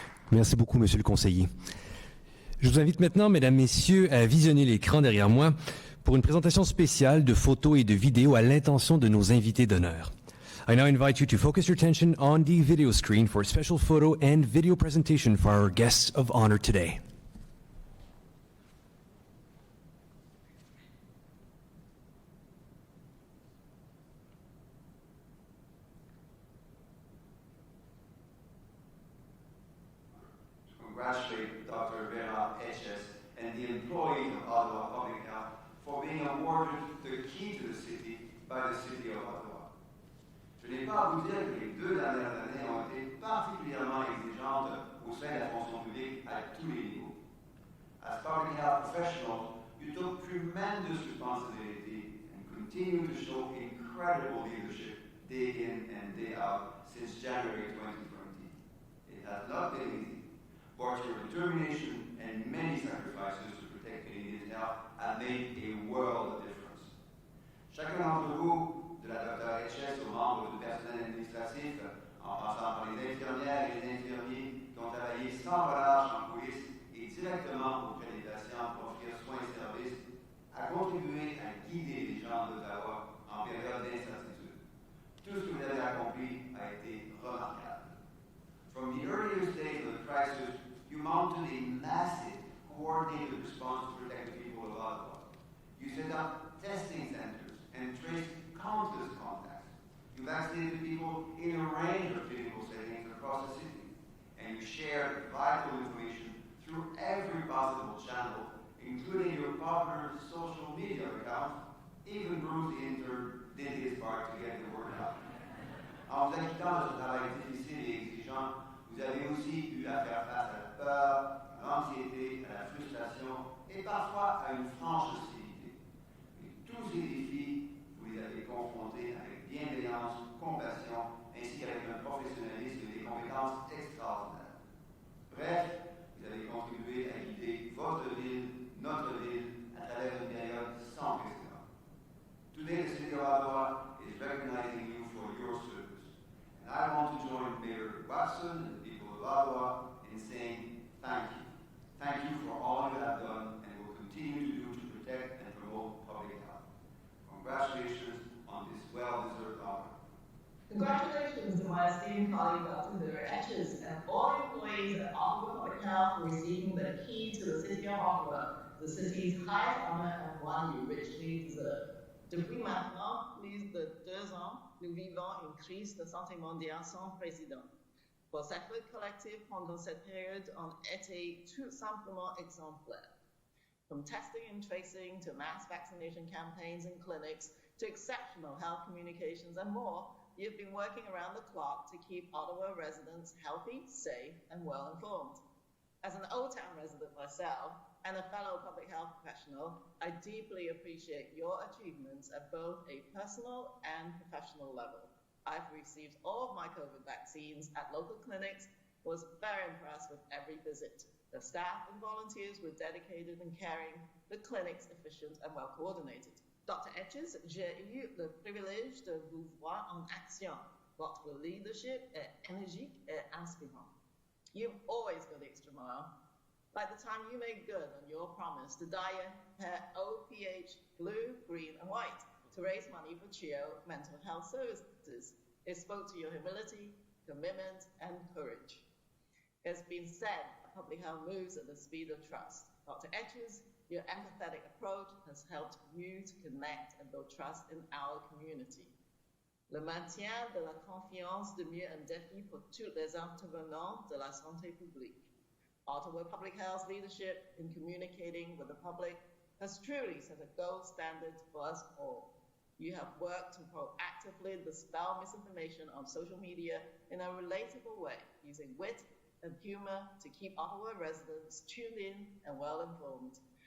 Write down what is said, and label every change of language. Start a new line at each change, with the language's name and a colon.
French: Merci beaucoup, Monsieur le Conseiller. Je vous invite maintenant, Mesdames, Messieurs, à visionner l'écran derrière moi pour une présentation spéciale de photos et de vidéos à l'intention de nos invités d'honneur.
English: I now invite you to focus your attention on the video screen for a special photo and video presentation for our guests of honor today. Congratulate Dr. Vera, Etches, and the employees of Ottawa Public Health for being awarded the key to the city by the City of Ottawa.
French: Je n'ai pas à vous dire que les 2 dernières années ont été particulièrement exigeantes au sein de la fonction publique à tous les niveaux.
English: As public health professionals, you took tremendous responsibility and continue to show incredible leadership day in and day out since January 2020. It has not been easy, but your determination and many sacrifices to protect Canadian health have made a world of difference.
French: Chacun d'entre vous, de la Dr. Etches aux membres du personnel administratif, en passant par les infirmières et les infirmiers qui ont travaillé sans relâche en coulisses et directement auprès des patients pour offrir soins et services, a contribué à guider les gens d'Ottawa en période d'incertitude. Tout ce que vous avez accompli a été remarquable.
English: From the earliest days of the crisis, you mounted a massive, coordinated response to protect the people of Ottawa. You set up testing centers and traced countless contacts. You vaccinated people in a range of clinical settings across the city. And you shared vital information through every possible channel, including your partner's social media accounts. Even Bruce the intern did his part to get the word out.
French: En vous acquittant de ce travail difficile et exigeant, vous avez aussi eu à faire face à la peur, à l'anxiété, à la frustration et parfois à une franche hostilité. Et tous ces défis, vous les avez confrontés avec bienveillance, compassion, ainsi qu'avec un professionnalisme et des compétences extraordinaires. Bref, vous avez contribué à guider votre ville, notre ville, à travers une période sans précédent.
English: Today, the City of Ottawa is recognizing you for your service. And I want to join Mayor Watson and the people of Ottawa in saying thank you. Thank you for all you have done and will continue to do to protect and promote public health. Congratulations on this well-deserved honor. Congratulations to my esteemed colleague, Dr. Vera Etches, and all employees at Ottawa Public Health for receiving the key to the City of Ottawa, the city's highest honor and one you richly deserve.
French: Depuis maintenant plus de 2 ans, nous vivons une crise de santé mondiale sans précédent. Vos efforts collectifs pendant cette période ont été tout simplement exemplaires.
English: From testing and tracing to mass vaccination campaigns and clinics to exceptional health communications and more, you've been working around the clock to keep Ottawa residents healthy, safe, and well informed. As an Old Town resident myself and a fellow public health professional, I deeply appreciate your achievements at both a personal and professional level. I've received all of my COVID vaccines at local clinics, was very impressed with every visit. The staff and volunteers were dedicated and caring, the clinics efficient and well coordinated. Dr.
French: Etches, j'ai eu le privilège de vous voir en action. Votre leadership est énergique et inspirant.
English: You've always gone the extra mile. Like the time you made good on your promise to dye your hair OPH blue, green, and white to raise money for CHIO mental health services. It spoke to your humility, commitment, and courage. It's been said public health moves at the speed of trust. Dr. Etches, your empathetic approach has helped you to connect and build trust in our community.
French: Le maintien de la confiance demeure un défi pour tous les intervenants de la santé publique.
English: Ottawa Public Health's leadership in communicating with the public has truly set a gold standard for us all. You have worked to proactively dispel misinformation on social media in a relatable way, using wit, and humor to keep Ottawa residents tuned in and well informed.